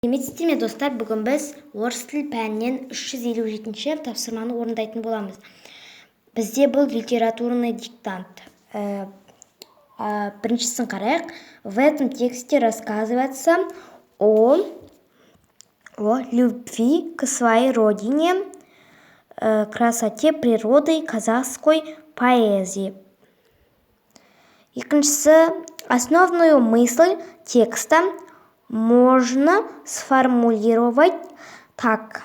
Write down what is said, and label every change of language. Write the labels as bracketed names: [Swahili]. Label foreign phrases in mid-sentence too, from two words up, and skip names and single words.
[Kazakh] Сәлеметсіздер ме достар, бүгін біз орыс тіл пәнінен 357-ші тапсырманы орындайтын боламыз. Бізде бұл [Russian] литературный диктант. [Kazakh] Біріншісін қарайық. [Russian] В этом тексте рассказывается о любви к своей родине, красоте природы казахской поэзии. Екіншісі, основную мысль текста можно сформулировать так.